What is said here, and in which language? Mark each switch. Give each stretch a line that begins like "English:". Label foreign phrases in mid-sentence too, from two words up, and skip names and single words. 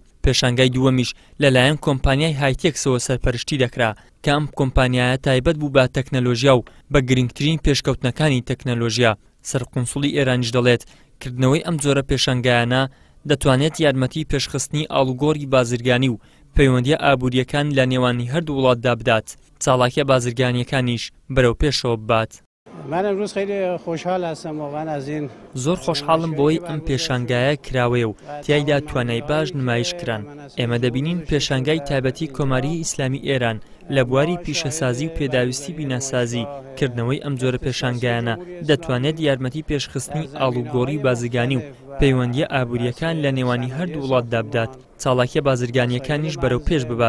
Central Kurdish: پێشانگای دووەمیش لەلایەن کۆمپانیای هایتێکسەوە سەرپەرشتی دەکرا کە ئەم کۆمپانیایە تایبەت بوو بە تەکنەلۆژیا و بە گرنگترین پێشکەوتنەکانی تەکنەلۆژیا. سەرقونسوڵی ئێرانیش دەڵێت کردنەوەی ئەم جۆرە پێشانگایانە دەتوانێت یارمەتی پێشخستنی ئاڵوگۆڕی بازرگانی و پەیوەندیە ئابوووریەکان لە نێوانی هەردوو وڵاتدا بدات، چاڵاکیە بازرگانیەکانیش بەرەو پێشەوە ببات.
Persian: من امروز خیلی خوشحال هستم واقعا از این
Central Kurdish: زۆر خۆشحاڵم بۆی ئەم پێشانگایە کراوەیە و تیایدا توانای باش نمایش کران. ئێمە دەبینین پێشانگای تایبەتی کۆماری ئیسلامی ئێران لە بواری پیشەسازی و پێداویستی بیناسازی کردنەوەی ئەم جۆرە پێشانگایانە دەتوانێت یارمەتی پێشخستنی ئاڵوگۆڕی بازرگانی و پەیوەندیە ئابوووریەکان لە نێوانی هەردوو وڵاتدا بدات، چاڵاکیە بازرگانیەکانیش بەرەو پێش ببات.